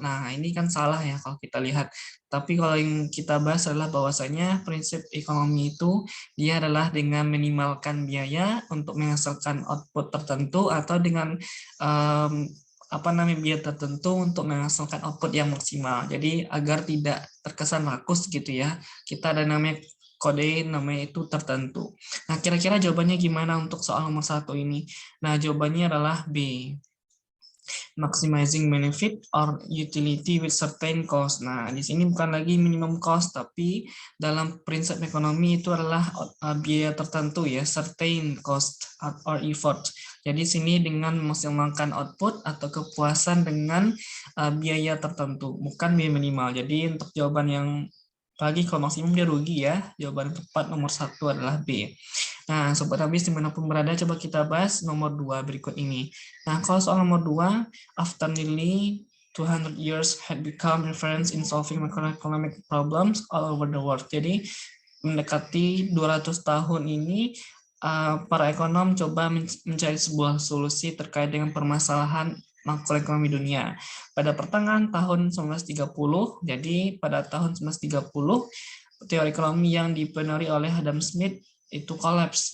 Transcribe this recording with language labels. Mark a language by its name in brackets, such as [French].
[Indonesian] Nah, ini kan salah ya kalau kita lihat. Tapi kalau yang kita bahas adalah bahwasanya prinsip ekonomi itu dia adalah dengan minimalkan biaya untuk menghasilkan output tertentu atau dengan um, apa namanya, biaya tertentu untuk menghasilkan output yang maksimal. Jadi agar tidak terkesan rakus gitu ya. Kita ada namanya kode namanya itu tertentu. Nah, kira-kira jawabannya gimana untuk soal nomor satu ini? Nah, jawabannya adalah B. [English] Maximizing benefit or utility with certain cost. [Indonesian] Nah, di sini bukan lagi minimum cost, tapi dalam prinsip ekonomi itu adalah biaya tertentu ya, [English] certain cost or effort. [Indonesian] Jadi sini dengan memaksimalkan output atau kepuasan dengan biaya tertentu, bukan biaya minimal. Jadi untuk jawaban yang lagi kalau maksimum dia rugi ya, jawaban tepat nomor satu adalah B. Nah, Sobat Habis dimanapun berada, coba kita bahas nomor 2 berikut ini. Nah, kalau soal nomor 2, [English] after nearly 200 years had become reference in solving macroeconomic problems all over the world. [Indonesian] Jadi, mendekati 200 tahun ini, para ekonom coba mencari sebuah solusi terkait dengan permasalahan makroekonomi dunia. Pada pertengahan tahun 1930, jadi pada tahun 1930, teori ekonomi yang dipengaruhi oleh Adam Smith itu kolaps.